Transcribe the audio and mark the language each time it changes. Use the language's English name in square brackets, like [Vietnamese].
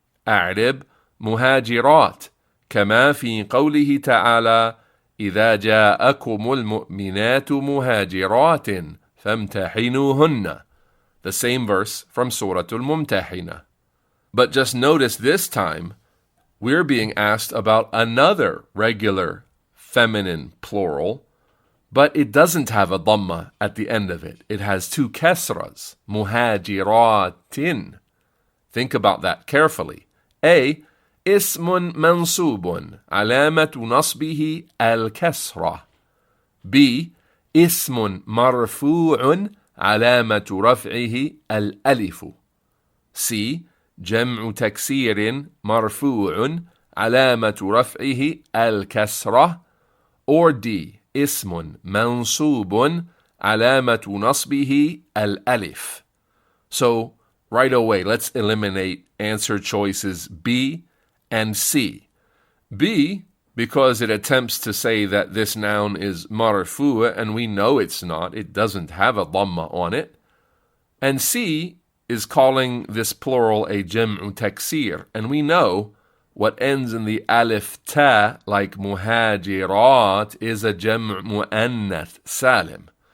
[Arabic] أعرب مهاجرات كما في قوله تعالى إذا جاءكم المؤمنات مهاجرات فامتحنوهن. [English] The same verse from Surah Al-Mumtahina. But just notice this time, we're being asked about another regular feminine plural, but it doesn't have a dhamma at the end of it. It has two kasras, muhajiratin. Think about that carefully. A. [Arabic] اسم منصوب علامة نصبه الكسرة. [English] B. [Arabic] اسم مرفوع علامة رفعه الألف. [English] C. [Arabic] جمع تكسير مرفوع علامة رفعه الكسرة. Or D. اسم منصوب علامة نصبه الألف. [English] So right away, let's eliminate answer choices B and C. B, because it attempts to say that this noun is marfu', and we know it's not. It doesn't have a dhamma on it. And C is calling this plural a jam'u taksir, and we know what ends in the alif ta, like muhajirat, is a jam'u mu'annath salim.